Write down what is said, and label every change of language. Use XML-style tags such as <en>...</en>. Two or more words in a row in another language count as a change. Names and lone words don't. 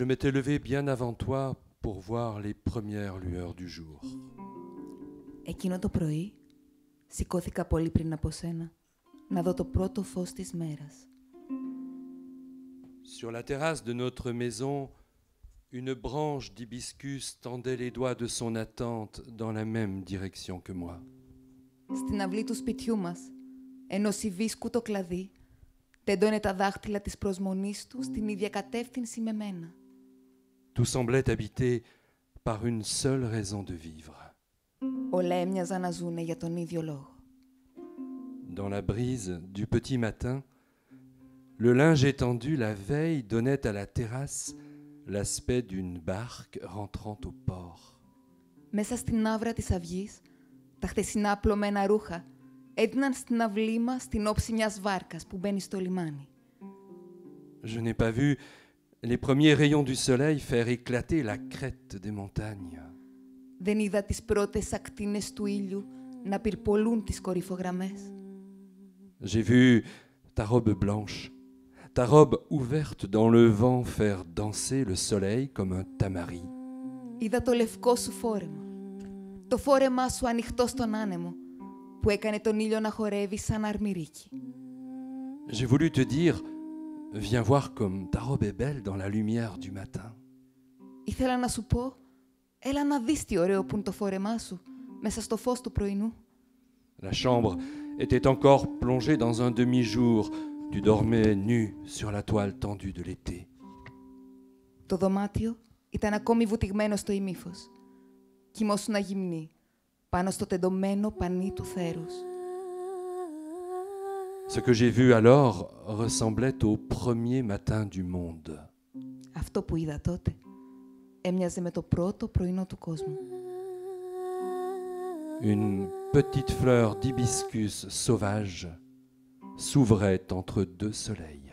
<fr>m'étais levé bien avant toi pour voir les premières lueurs du jour.</fr> <el>Εκείνο το πρωί, σηκώθηκα πολύ πριν από σένα, να δω το πρώτο φως της μέρας.</el> <fr>Sur la terrasse de notre maison, une branche d'hibiscus tendait les doigts de son attente dans la même direction que moi.</fr> <el>Στην αυλή του σπιτιού μας, ενός υβίσκου το κλαδί, τέντωνε τα δάχτυλα της προσμονής του στην ίδια κατεύθυνση με μένα.</el> <fr>Tout semblait habité par une seule raison de vivre.</fr> <el>Όλα έμοιαζαν να ζουνε για τον ίδιο λόγο.</el> <fr>Dans la brise du petit matin, le linge étendu la veille donnait à la terrasse l'aspect d'une barque rentrant au port.</fr> <el>Μέσα στην άβρα της αυγής, τα χτεσινά απλωμένα ρούχα έδιναν στην αυλή μας την όψη μιας βάρκας που μπαίνει στο λιμάνι.</el> <fr>Je n'ai pas vu les premiers rayons du soleil faire éclater la crête des montagnes.</fr> <el>Δεν είδα τις πρώτες ακτίνες του ήλιου να πυρπολούν τις κορυφογραμμές.</el> <fr>J'ai vu ta robe blanche, ta robe ouverte dans le vent faire danser le soleil comme un tamari.</fr> <el>Είδα το λευκό σου φόρεμα, το φόρεμά σου ανοιχτό στον άνεμο, που έκανε τον ήλιο να χορεύει σαν αρμυρίκι.</el> <fr>J'ai voulu te dire, viens voir comme ta robe est belle dans la lumière du matin.</fr> <el>Ήθελα να σου πω, έλα να δεις τι ωραίο που είναι το φόρεμά σου, μέσα στο φως του πρωινού.</el> <fr>La chambre était encore plongée dans un demi-jour. Tu dormais nu sur la toile tendue de l'été.</fr> <el>Το δωμάτιο ήταν ακόμη βουτυγμένο στο ημίφος. Κοιμόσουν αγυμνή, πάνω στο τεντωμένο πανί του θέρους.</el> <fr>Ce que j'ai vu alors ressemblait au premier matin du monde.</fr> <el>Αυτό που είδα τότε έμοιαζε με το πρώτο πρωινό του κόσμου.</el> <fr>Une petite fleur d'hibiscus sauvage s'ouvrait entre deux soleils.</fr>